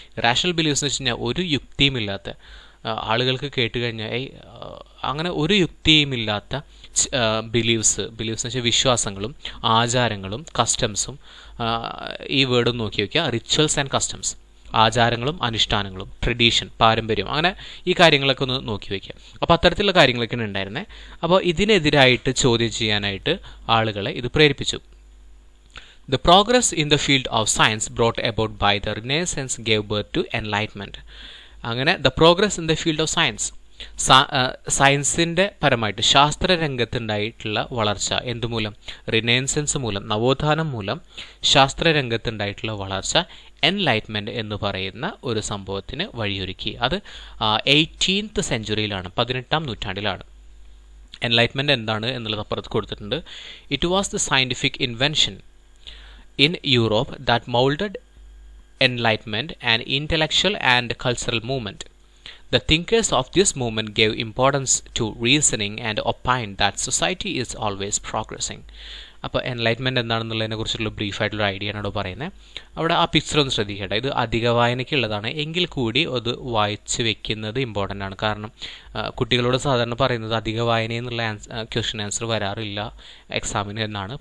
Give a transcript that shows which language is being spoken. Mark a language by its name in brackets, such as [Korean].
[Malayalam] Irrational believes എന്ന് വെച്ച് കഴിഞ്ഞാൽ ഒരു യുക്തിയുമില്ലാത്ത, ആളുകൾക്ക് കേട്ട് കഴിഞ്ഞാൽ അങ്ങനെ ഒരു യുക്തിയുമില്ലാത്ത ബിലീവ്സ് എന്ന് വെച്ചാൽ വിശ്വാസങ്ങളും ആചാരങ്ങളും കസ്റ്റംസും, ഈ വേർഡ് നോക്കി വയ്ക്കുക, [English] rituals and customs, [Malayalam] ആചാരങ്ങളും അനുഷ്ഠാനങ്ങളും, ട്രഡീഷൻ, പാരമ്പര്യം, അങ്ങനെ ഈ കാര്യങ്ങളൊക്കെ ഒന്ന് നോക്കി വയ്ക്കുക. അപ്പോൾ അത്തരത്തിലുള്ള കാര്യങ്ങളൊക്കെയാണ് ഉണ്ടായിരുന്നത്. അപ്പോൾ ഇതിനെതിരായിട്ട് ചോദ്യം ചെയ്യാനായിട്ട് ആളുകളെ ഇത് പ്രേരിപ്പിച്ചു. [English] The progress in the field of science brought about by the Renaissance gave birth to enlightenment. അങ്ങനെ the progress in the field of science, [Malayalam] സയൻസിൻ്റെ പരമായിട്ട് ശാസ്ത്രരംഗത്തുണ്ടായിട്ടുള്ള വളർച്ച എന്തുമൂലം? റിനൈസൻസ് മൂലം, നവോത്ഥാനം മൂലം ശാസ്ത്രരംഗത്തുണ്ടായിട്ടുള്ള വളർച്ച എൻലൈറ്റ്മെൻറ്റ് എന്ന് പറയുന്ന ഒരു സംഭവത്തിന് വഴിയൊരുക്കി. അത് 18th സെഞ്ച്വറിയിലാണ്, 18ാം നൂറ്റാണ്ടിലാണ്. എൻലൈറ്റ്മെൻറ്റ് എന്താണ് എന്നുള്ളത് അപ്പുറത്ത് കൊടുത്തിട്ടുണ്ട്. [English] It was the scientific invention in Europe that molded enlightenment and intellectual and cultural movement. The thinkers of this movement gave importance to reasoning and opined that society is always progressing. [Malayalam] അപ്പോൾ enlightenment എന്താണെന്നുള്ളതിനെ കുറിച്ചുള്ള ബ്രീഫായിട്ടുള്ള idea ആണ് പറയുന്നത്. അവിടെ ആ picture ഒന്ന് ശ്രദ്ധിക്കേണ്ട. ഇത് അധിക വായനയ്ക്കുള്ളതാണ്, എങ്കിൽ കൂടി അത് വായിച്ച് വെക്കുന്നത് ഇമ്പോർട്ടൻ്റ് ആണ്. കാരണം കുട്ടികളോട് സാധാരണ പറയുന്നത് അധിക വായന എന്നുള്ള ക്വസ്റ്റ്യൻ ആൻസർ വരാറില്ല എക്സാമിന് എന്നാണ്.